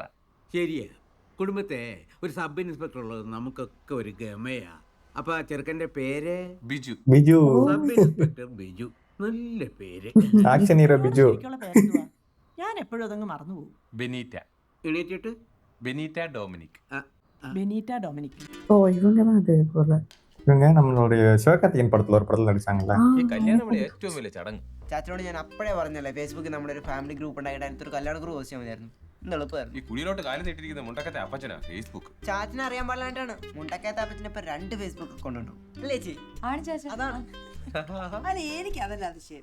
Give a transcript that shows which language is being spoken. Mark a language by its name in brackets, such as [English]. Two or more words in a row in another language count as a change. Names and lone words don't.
[Malayalam] ശരിയാ, കുടുംബത്തെ ഒരു [English] sub inspector [Malayalam] ഉള്ളത് നമുക്കൊക്കെ ഒരു ഗമയാ. അപ്പൊ ചെറുക്കന്റെ പേര് ബിജു. [English] sub inspector [Malayalam] ബിജു. നല്ല പേര്. ആക്ഷൻ ഹീറോ ബിജു. ഞാൻ എപ്പോഴും അതങ്ങ് മറന്നുപോകും. ബെനീറ്റ. എണീറ്റിട്ട് ബെനീറ്റ ഡൊമിനിക്. [Tamil] ஓ, இவங்க தான் அது போல. இவங்க நம்மளுடைய சிவகார்த்திகேயன் படத்துல ஒரு படத்துல நடிச்சாங்கல்ல. [Malayalam] ഈ കല്യാണം ഇവിടെ ഏറ്റവും വലിയ ചടങ്ങ്. ചാച്ചനോട് ഞാൻ അപ്പോഴേ പറഞ്ഞല്ലേ, ഫേസ്ബുക്കിൽ നമ്മുടെ ഒരു [English] family group [Malayalam] ഉണ്ടായിട്ട് അതിനകത്തൊരു കല്യാണ [English] group post [Malayalam] ചെയ്യാൻ മതിയായിരുന്നു. ഈ കുഴിയിലോട്ട് കാലം നീട്ടിരിക്കുന്ന മുണ്ടക്കത്തെ അപ്പച്ചനാ ഫേസ്ബുക്ക്. ചാച്ചനെ അറിയാൻ പാടില്ലാണ്ടാണ് മുണ്ടക്കത്തെ അപ്പച്ചനെ ഇപ്പൊ 2 ഫേസ്ബുക്ക് അക്കൗണ്ട് ഉണ്ട്. അല്ലേ ചേച്ചി? അതാണ്. അല്ല, എനിക്ക് അതല്ല അതിശയം.